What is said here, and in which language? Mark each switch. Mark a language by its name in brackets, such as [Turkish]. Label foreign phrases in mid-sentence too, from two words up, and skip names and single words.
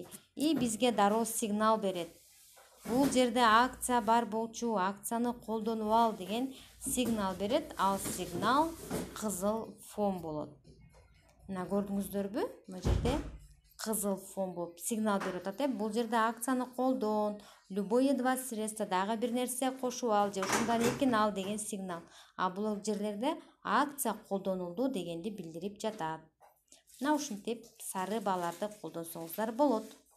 [Kyrgyz] И бизге дароо сигнал берет. Бул жерде акция бар болчу, акцияны колдонуп ал деген сигнал берет. Ал сигнал кызыл фон болот. Мына көрдүңүздөрбү? Бул жерде кызыл фон болуп сигнал берип атат. Бул жерде акцияны колдон, [Russian] любые два средства, [Kyrgyz] дагы бир нерсе кошуп ал, же ушундан экин ал деген сигнал. Бул жерлерде акция колдонулду дегенди билдирип жатат. Мына ушинтип сары бааларды колдонсоңуздар болот.